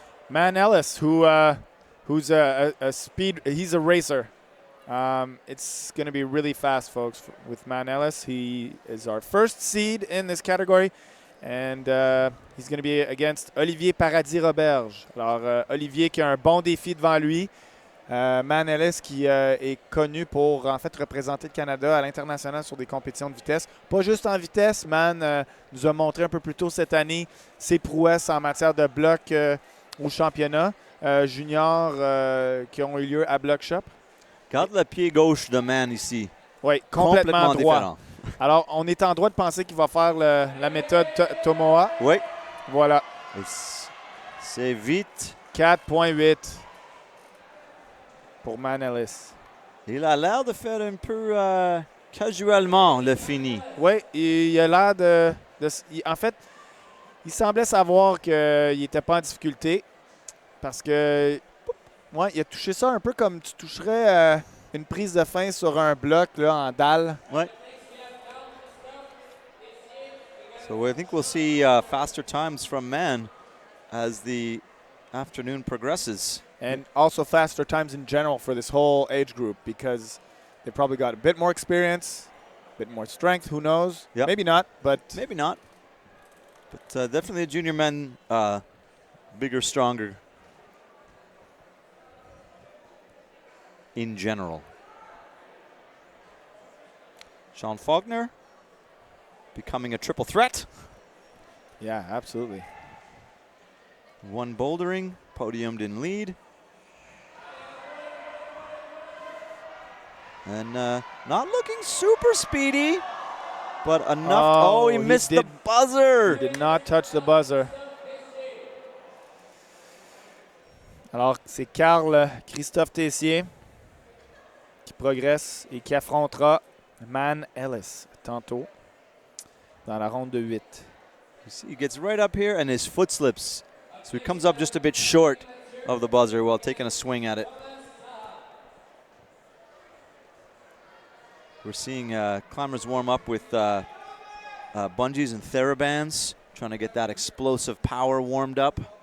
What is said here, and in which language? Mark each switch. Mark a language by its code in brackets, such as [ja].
[en] Man Ellis, who's a speed, he's a racer. It's going to be really fast, folks, with Man Ellis. He is our first seed in this category, and he's going to be against Olivier Paradis-Roberge. [fr] Alors, Olivier qui a un bon défi devant lui. Man Ellis qui est connu pour, en fait, représenter le Canada à l'international sur des compétitions de vitesse. Pas juste en vitesse, Man nous a montré un peu plus tôt cette année ses prouesses en matière de bloc au championnat junior qui ont eu lieu à Block Shop. Regarde le pied gauche de Man ici. Oui, complètement droit. Différent. Alors, on est en droit de penser qu'il va faire la méthode Tomoa. Oui. Voilà. C'est vite. 4.8 pour Man Ellis. Il a l'air de faire un peu casuellement le fini. Oui, il a l'air en fait, il semblait savoir qu'il n'était pas en difficulté parce que il a touché ça un peu comme tu toucherais une prise de fin sur un bloc là, en dalle. Ouais. [en] So I think we'll see faster times from Man as the afternoon progresses. And also faster times in general for this whole age group because they probably got a bit more experience, a bit more strength. Who knows? Yep. Maybe not, but maybe not. But definitely the junior men bigger, stronger in general. Sean Faulkner becoming a triple threat. Yeah, absolutely. One bouldering, podiumed in lead. And not looking super speedy, but enough. Oh, he missed the buzzer. He did not touch the buzzer. [fr] Alors, c'est Carl Christophe Tessier qui progresse et qui affrontera Man Ellis tantôt dans la ronde de 8. [en] You see, he gets right up here and his foot slips. So he comes up just a bit short of the buzzer while taking a swing at it. We're seeing climbers warm up with bungees and therabands, trying to get that explosive power warmed up.